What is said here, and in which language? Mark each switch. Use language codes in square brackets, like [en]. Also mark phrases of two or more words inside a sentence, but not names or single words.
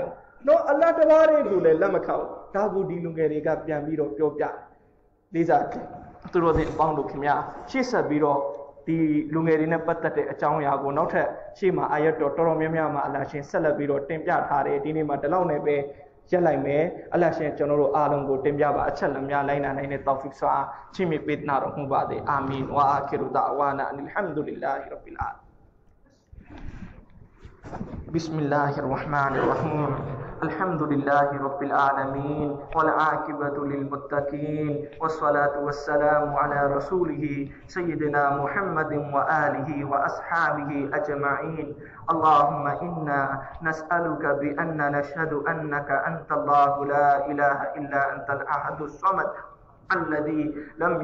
[my] ဘူးနော်အလ္လာဟ်တဘာတွေကိုလည်းလက်မခောက်ဒါကိုဒီလူငယ်တွေကပြန်ပြီးတော့ပြောပြလေးစားသူတို့တဲ့အပေါင်းတို့ခင်ဗျာရှေ့ဆက်ပြီးတော့ဒီလူငယ်တွေနဲ့ပတ်သက်တဲ့အကြောင်းအရာကိုနောက်ထပ်ရှေ့မှာအာယတ်တော်တော်များများမှာအလ္လာဟ်ရှင်ဆက်လက်ပြီးတော့တင်ပြထားတယ်ဒီနေ့မှာဒီလောက်နဲ့ပဲရက်လိုက်မယ်အလ္လာဟ်ရှင်ကျွန်တော်တို့အားလုံးကိုတင်ပြပါအချက်လက်များလိုက်နိုင်တဲ့တောက်ဖစ်ဆွာချီးမြှင့်ပေးနာတော်မူပါစေ [ar] آمين وآخر دعوانا أن الحمد لله رب العالمين بسم الله الرحمن الرحيم الحمد لله رب العالمين والعاقبة للمتقين والصلاة والسلام على رسوله سيدنا محمد وآله وأصحابه أجمعين اللهم إنا نسألك بأن نشهد أنك أنت الله لا إله إلا أنت الأحد الصمد الذي لم